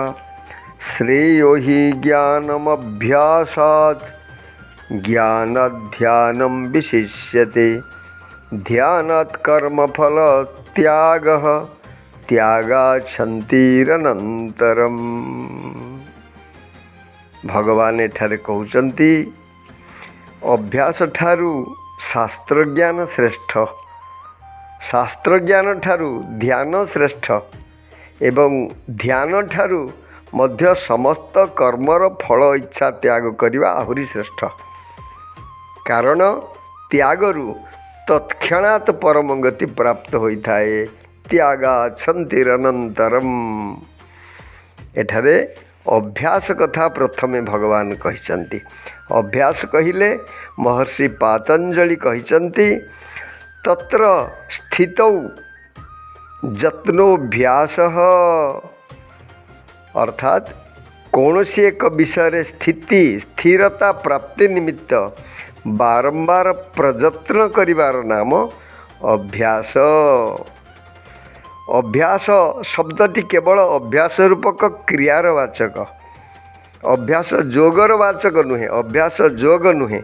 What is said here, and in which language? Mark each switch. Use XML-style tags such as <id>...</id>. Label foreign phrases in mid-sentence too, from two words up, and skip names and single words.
<sa>श्रेयो हि ज्ञानमभ्यासात् ज्ञानाध्यानं विशिष्यते। ध्यानात् कर्मफल त्यागः त्यागात् शान्तिरनन्तरम्।</sa> <or>ଭଗବାନ ଏଠାରେ କହୁଛନ୍ତି ଅଭ୍ୟାସ ଠାରୁ ଶାସ୍ତ୍ର ଜ୍ଞାନ ଶ୍ରେଷ୍ଠ, ଶାସ୍ତ୍ର ଜ୍ଞାନ ଠାରୁ ଧ୍ୟାନ ଶ୍ରେଷ୍ଠ ଏବଂ ଧ୍ୟାନ ଠାରୁ ମଧ୍ୟ ସମସ୍ତ କର୍ମର ଫଳ ଇଚ୍ଛା ତ୍ୟାଗ କରିବା ଆହୁରି ଶ୍ରେଷ୍ଠ। କାରଣ ତ୍ୟାଗରୁ ତତ୍କ୍ଷଣାତ୍ ପରମ ଗତି ପ୍ରାପ୍ତ ହୋଇଥାଏ।</or> <sa>त्यागात् शान्तिरनन्तरम्।</sa> <or>ଏଠାରେ ଅଭ୍ୟାସ କଥା ପ୍ରଥମେ ଭଗବାନ କହିଛନ୍ତି। ଅଭ୍ୟାସ କହିଲେ ମହର୍ଷି ପାତଞ୍ଜଳି କହିଛନ୍ତି</or> <sa>तत्र स्थितौ यत्नोऽभ्यासः।</sa> <or>ଅର୍ଥାତ କୌଣସି ଏକ ବିଷୟ ସ୍ଥିତି ସ୍ଥିରତା ପ୍ରାପ୍ତି ନିମିତ୍ତ ବାରମ୍ବାର ପ୍ରୟତ୍ନ କରିବାର ନାମ ଅଭ୍ୟାସ। ଅଭ୍ୟାସ ଶବ୍ଦଟି କେବଳ ଅଭ୍ୟାସ ରୂପକ କ୍ରିୟାର ବାଚକ, ଅଭ୍ୟାସ ଯୋଗର ବାଚକ ନୁହେ, ଅଭ୍ୟାସ ଯୋଗ ନୁହେ।</or>